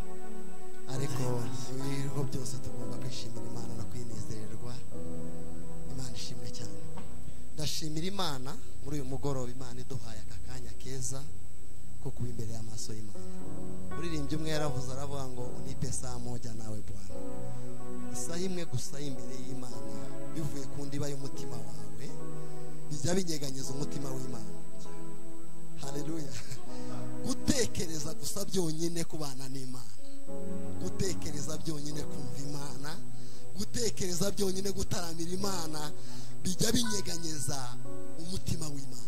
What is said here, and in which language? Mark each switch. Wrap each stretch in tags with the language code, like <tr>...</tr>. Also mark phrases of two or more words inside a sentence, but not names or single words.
<rw>Ariko ibigo byose tugomba kwishimira Imana no kwinezererwa. Imana ishimwe cyane. Ndashimira Imana muri uyu mugoroba Imana iduhaye akakanya keza ko kuba imbere y'amaso y'Imana. Uririmbye umwe yaravuze aravuga ngo</rw> <sw>unipe saa moja nawe Bwana.</sw> <rw>Isaha imwe gusa imbere y'Imana bivuye ku ndiba y'umutima wawe bijya binyeganyeza umutima w'Imana. Haleluya. Gutekereza gusa byonyine kubana n'Imana, gutekereza byonyine kumva Imana, gutekereza byonyine gutaramira Imana bijya binyeganyeza umutima w'Imana.</rw>